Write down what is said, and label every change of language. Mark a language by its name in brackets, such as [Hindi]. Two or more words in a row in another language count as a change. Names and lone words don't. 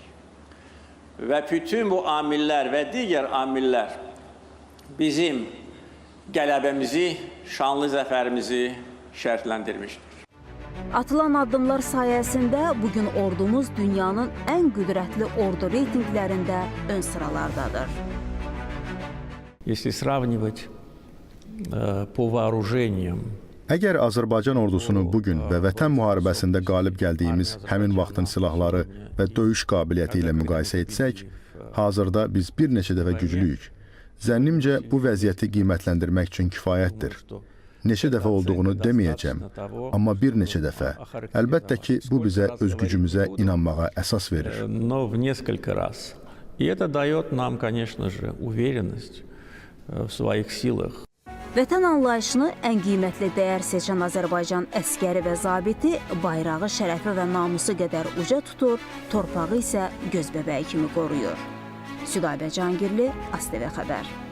[Azerbaijani] Və bütün bu amillər və digər amillər bizim qələbəmizi, şanlı zəfərimizi şərtləndirmişdir. Atılan addımlar sayəsində bugün ordumuz dünyanın ən qüdrətli ordu reytinqlərində ön sıralardadır. [Russian] Если сравнивать по вооружениям. [Azerbaijani] Əgər Azərbaycan ordusunu bugün və vətən müharibəsində qalib gəldiyimiz həmin vaxtın silahları və döyüş qabiliyyəti ilə müqayisə etsək, hazırda biz bir neçə dəfə güclüyük. Zənnimcə bu vəziyyəti qiymətləndirmək üçün kifayətdir. Neçə dəfə olduğunu deməyəcəm, amma bir neçə dəfə. Əlbəttə ki, bu bizə öz gücümüzə inanmağa əsas verir. [Russian] Но в несколько раз. И это дает нам, конечно же, уверенность в своих силах. [Azerbaijani] Vətən anlayışını ən qiymətli dəyər seçən Azərbaycan əskəri və zabiti bayrağı, şərəfi və namusu qədər uca tutur, torpağı isə göz bəbəyi kimi qoruyur. Südabə Cangirli, ASTV Xəbər.